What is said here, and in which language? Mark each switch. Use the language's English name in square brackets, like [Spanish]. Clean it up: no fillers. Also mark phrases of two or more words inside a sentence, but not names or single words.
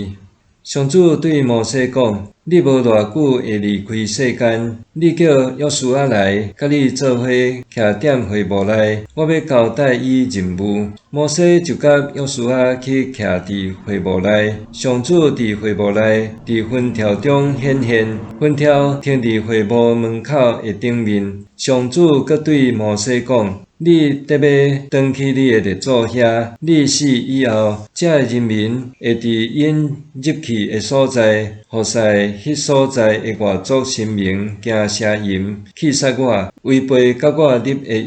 [Min Nan Chinese] 上主对摩西讲：你无偌久会离开世间，你叫约书亚来，甲你做伙徛踮会幕内，我要交代伊任务。摩西就甲约书亚去徛伫会幕内，上主伫会幕内，伫云条中显现，云条停伫会幕门口的顶面。上主阁对摩西讲：你得要转去你的列祖遐，你死以后，这人民会伫因入去的所在，服侍迄所在的外族神明，行邪淫，气杀我，违背甲我立的约。